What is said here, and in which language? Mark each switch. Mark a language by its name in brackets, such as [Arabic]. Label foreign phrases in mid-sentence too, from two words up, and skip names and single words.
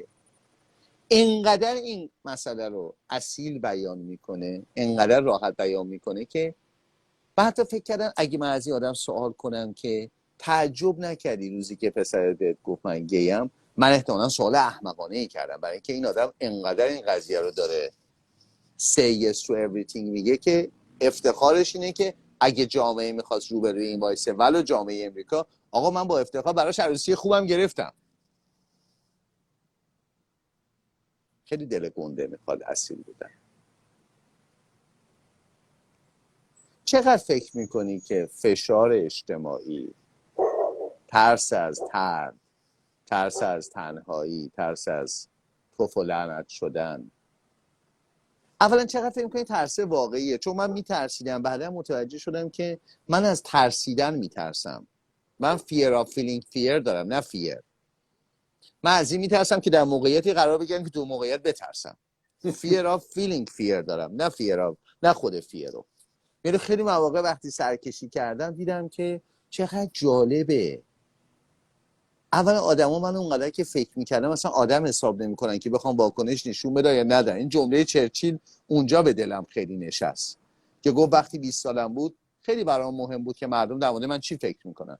[Persian] اینقدر این مسئله رو اصیل بیان میکنه، اینقدر راحت بیان میکنه که من حتی فکر کردم اگه من از این آدم سوال کنم که تعجب نکردی روزی که پسرت بهت گفت من گیم، من احتمالاً سوال احمقانه ای کردم، برای اینکه این آدم اینقدر این قضیه رو داره [English] say yes to everything [Persian] میگه که افتخارش اینه که اگه جامعه میخواست روبروی این وایسه ولو جامعه امریکا، آقا من با افتخار براش عروسی خوبم گرفتم. خیلی دل گنده میخواد اصیل بودن. چقدر فکر میکنی که فشار اجتماعی، ترس از ترد، ترس از تنهایی، ترس از توف و لعنت شدن، اولا چقدر فکر میکنی ترس واقعیه؟ چون من میترسیدم، بعدا متوجه شدم که من از ترسیدن میترسم. من [English] fear of feeling fear [Persian] دارم، نه fear. من از این میترسم که در موقعیتی قرار بگیرم که تو موقعیت بترسم. [English] fear of feeling fear [Persian] دارم، نه [English] fear of، [Persian] نه خود fear رو. یعنی خیلی مواقع وقتی سرکشی کردم دیدم که چقدر جالبه. اولا آدما من اونقدر که فکر میکردم مثلا آدم حساب نمیکنن که بخوام واکنش نشون بدن یا ندن. این جمله چرچیل اونجا به دلم خیلی نشست که گفت وقتی 20 سالم بود خیلی برام مهم بود که مردم در مورد من چی فکر میکنن.